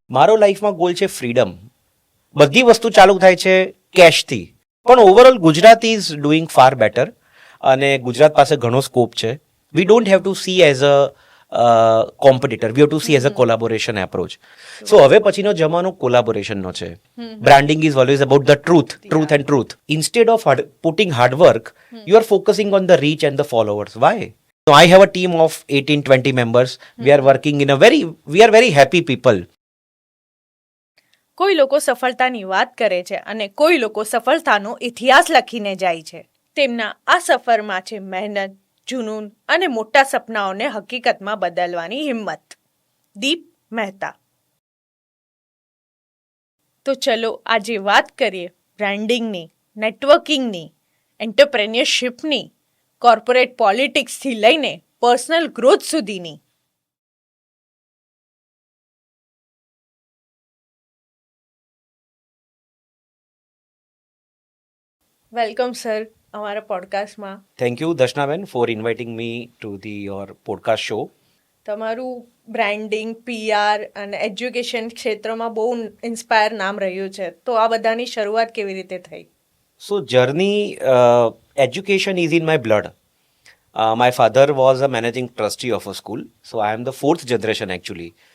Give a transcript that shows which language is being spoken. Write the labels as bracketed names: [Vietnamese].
[Gujarati] મારો લાઈફમાં ગોલ છે ફ્રીડમ. બધી વસ્તુ ચાલુ થાય છે કેશથી, પણ overall [English] Gujarat is doing far better [Gujarati] અને ગુજરાત પાસે ઘણો સ્કોપ છે. [English] We don't have to see as a competitor, we have to see as a collaboration approach. So [Gujarati] હવે પછીનો જમાનો કોલાબોરેશનનો છે. [English] Branding is always about the truth and truth. Instead of putting hard work, you are focusing on the reach and the followers. Why? So I have a team of 18-20 members. We are working in we are very happy people. [Gujarati] કોઈ લોકો સફળતાની વાત કરે છે અને કોઈ લોકો સફળતાનો ઇતિહાસ લખીને જાય છે. તેમના આ સફરમાં છે મહેનત, જુનૂન અને મોટા સપનાઓને હકીકતમાં બદલવાની હિંમત. દીપ મહેતા. તો ચલો આજે વાત કરીએ બ્રાન્ડિંગની, નેટવર્કિંગની, એન્ટરપ્રેન્યોરશિપની, કોર્પોરેટ પોલિટિક્સથી લઈને પર્સનલ ગ્રોથ સુધીની. વેલકમ સર અમારા પોડકાસ્ટમાં. [English] Thank you, Dashnaben, for inviting me to your podcast show. [Gujarati] તમારું બ્રાન્ડિંગ, PR અને એજ્યુકેશન ક્ષેત્રમાં બહુ ઇન્સ્પાયર નામ રહ્યું છે, તો આ બધાની શરૂઆત કેવી રીતે થઈ? [English] So journey, education is in my blood. My father was a managing trustee of a school, so I am the 4th generation actually.